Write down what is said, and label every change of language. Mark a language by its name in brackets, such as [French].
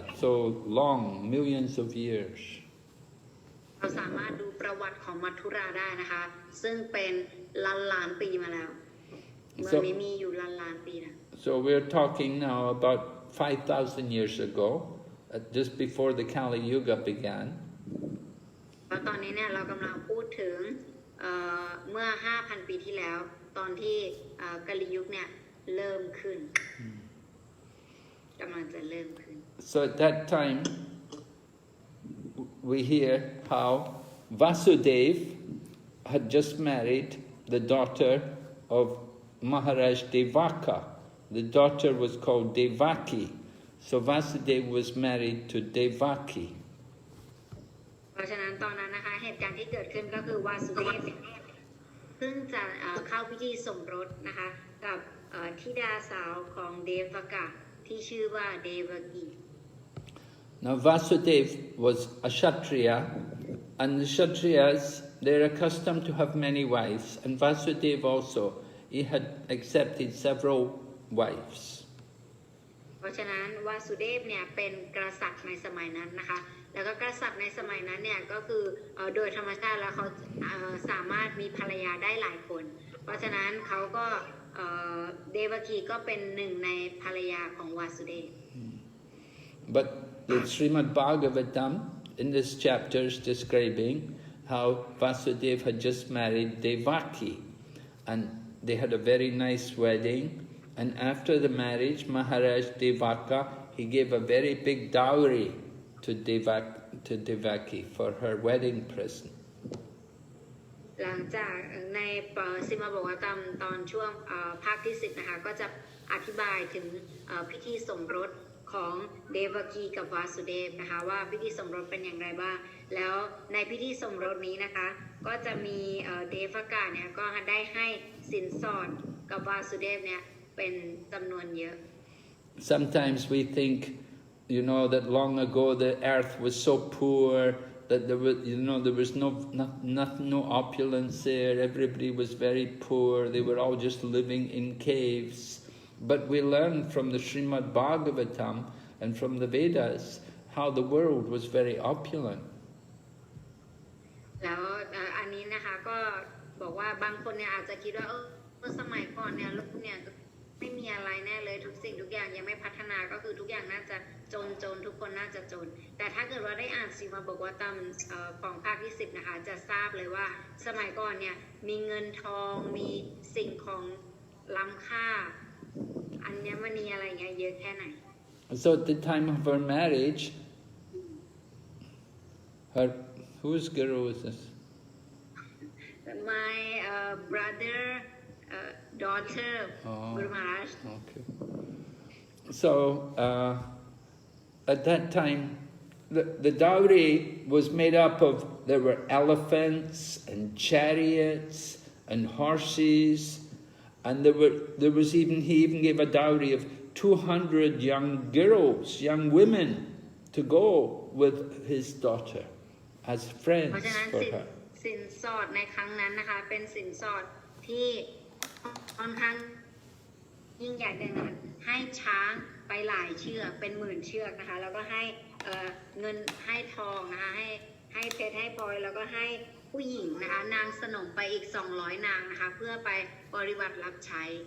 [English] So long, millions of years. [Thai] เราสามารถดูประวัติของมัทุราได้นะคะซึ่งเป็นล้านปีมาแล้วเมืองนี้มีอยู่ล้านปีนะ [English] So we're talking now about 5,000 years ago, just before the Kali Yuga began. [Thai] ตอนนี้เนี่ยเรากำลังพูดถึงเมื่อ 5,000 ปีที่แล้วตอนที่กาลียุคเนี่ยเริ่มขึ้นกำลังจะเริ่มขึ้น [English] So at that time, we hear how Vasudev had just married the daughter of Maharaj Devaka. The daughter was called Devaki. So Vasudev was married to Devaki. [Thai] เพราะฉะนั้นตอนนั้นนะคะเหตุการณ์ที่เกิดขึ้นก็คือวาสุเดฟเพิ่งจะเข้าพิธีสมรสนะคะกับธิดาสาวของเดวกะที่ชื่อว่าเดวกี [English] Now Vasudev was a Kshatriya, and the Kshatriyas, they're accustomed to have many wives, and Vasudev also, he had accepted several wives. [Thai] เพราะฉะนั้นวาสุเดฟเนี่ยเป็นกษัตริย์ในสมัยนั้นนะคะแล้วก็กษัตริย์ในสมัยนั้นเนี่ยก็คือโดยธรรมชาติแล้วเขาสามารถมีภรรยาได้หลายคนเพราะฉะนั้นเขาก็เดวกีก็เป็นหนึ่งในภรรยาของวาสุเดฟ [English] But the Srimad Bhagavatam in this chapter is describing how Vasudeva had just married Devaki, and they had a very nice wedding. And after the marriage, Maharaj Devaka, he gave a very big dowry to Devaki for her wedding present. [Thai] หลังจากในสิมาบอกว่าตอนช่วงภาคที่10นะคะก็จะอธิบายถึงพิธีสมรสของเดวกีกับวาสุเดฟนะคะว่าพิธีสมรสเป็นอย่างไรบ้างแล้วในพิธีสมรสนี้นะคะก็จะมีเดวกะเนี่ยก็ได้ให้สินสอดกับวาสุเดฟเนี่ยเป็นจำนวนเยอะ [English] Sometimes we think, that long ago the earth was so poor that there was no opulence there. Everybody was very poor. They were all just living in caves. But we learn from the Srimad Bhagavatam and from the Vedas how the world was very opulent. [Thai] แล้วอันนี้นะคะก็บอกว่าบางคนเนี่ยอาจจะคิดว่าสมัยก่อนเนี่ยโลกเนี่ยไม่มีอะไรแน่เลยทุกสิ่งทุกอย่างยังไม่พัฒนาก็คือทุกอย่างน่าจะจนทุกคนน่าจะจนแต่ถ้าเกิดว่าได้อ่านสีมาบอกว่าตามของภาคที่10นะคะจะทราบเลยว่าสมัยก่อนเนี่ยมีเงินทองมีสิ่งของล้ำค่าอัญมณีอะไรเงี้ยเยอะแค่ไหน [English] So at the time of her marriage, whose guru is this? My brother daughter Guru Maharaj. Okay. So at that time, the dowry was made up of, there were elephants and chariots and horses, and he even gave a dowry of 200 young girls, young women, to go with his daughter as friends for her. [Thai] สินสอดในครั้งนั้นนะคะเป็นสินสอดที่ค่อนข้างยิ่งใหญ่ดังนั้นให้ช้างไปหลายเชือกเป็นหมื่นเชือกนะคะแล้วก็ให้เงินให้ทองนะคะให้เพชรให้พลอยแล้วก็ให้ผู้หญิงนะคะนางสนมไปอีก200นางนะคะเพื่อไปบริบัติรับใช้